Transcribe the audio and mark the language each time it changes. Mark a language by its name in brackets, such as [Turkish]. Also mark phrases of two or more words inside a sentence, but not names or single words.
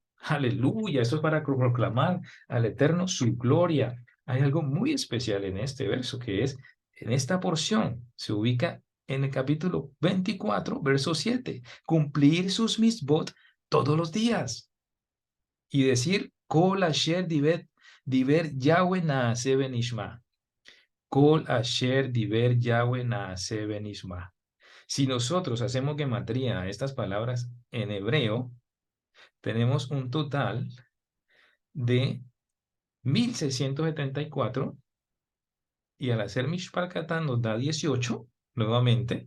[Spanish] Aleluya, eso es para proclamar al Eterno su gloria. Hay algo muy especial en este verso, que es, en esta porción, se ubica en el capítulo 24, verso 7, cumplir sus misbot todos los días y decir, [Hebrew] כל אשר דיבר יהוה נעשה בנשמע. כל אשר דיבר יהוה נעשה בנשמע. [Spanish] Si nosotros hacemos gematría a estas palabras en hebreo, tenemos un total de 1674 y al hacer [Hebrew] מספר קטן [Spanish] nos da 18, nuevamente.